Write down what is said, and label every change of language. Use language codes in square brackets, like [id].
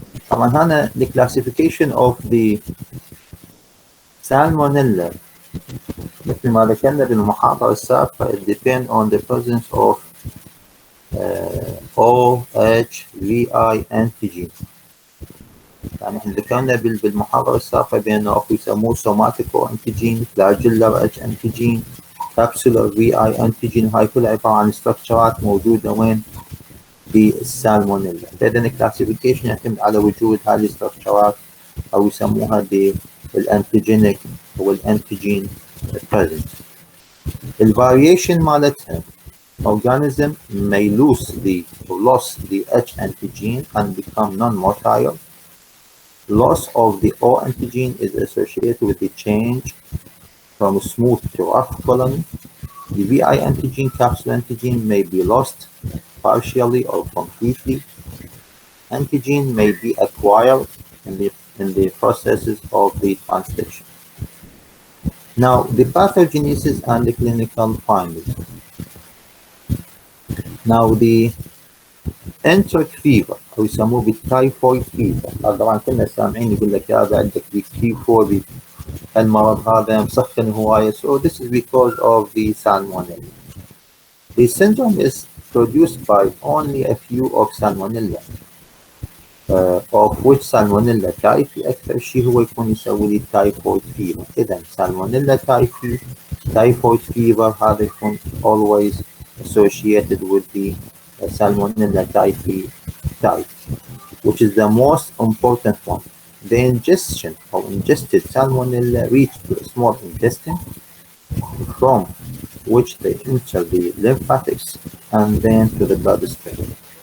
[ar] طبعا هنا [en] the classification of the salmonella [ar] مثل ما ذكرنا بالمحاضرة السابقة [en] it depends on the presence of OHVI antigen. [ar] يعني احنا ذكرنا بالمحاضرة السابقة بأنه اكو يسموه سوماتيكو انتيجين، فلاجيلر اتش انتيجين، كابسولر في اي انتيجين. هاي كلها عبارة عن استراكشرات موجودة وين؟ بالسالمونيلا. اذا الكلاسيفيكيشن يعتمد على وجود هذه الاستراكشرات او يسموها بالانتيجينيك او الانتيجين بريزنت. الفاريشن مالتها [en] organism may lose the H antigen and become non-motile. Loss of the O antigen is associated with the change from smooth to rough colony. The VI antigen, capsule antigen may be lost partially or completely. Antigen may be acquired in the processes of the translation. Now, the pathogenesis and the clinical findings. Now, the enteric fever [ar] أو يسموه بالتايفويد فيفر، هذا طبعا كلنا سامعين يقول لك يا هذا عندك T4 المرض هذا مسخن هواية. [en] So this is because of the salmonella. The syndrome is produced by only a few of salmonella. Of which salmonella type [ar] أكثر شيء هو يكون يسوي لي typhoid fever. [en] إذا salmonella typhoid fever هذا يكون always associated with the salmonella type, which is the most important one. The ingestion or ingested salmonella reach to the small intestine, from which they enter the lymphatics and then to the bloodstream.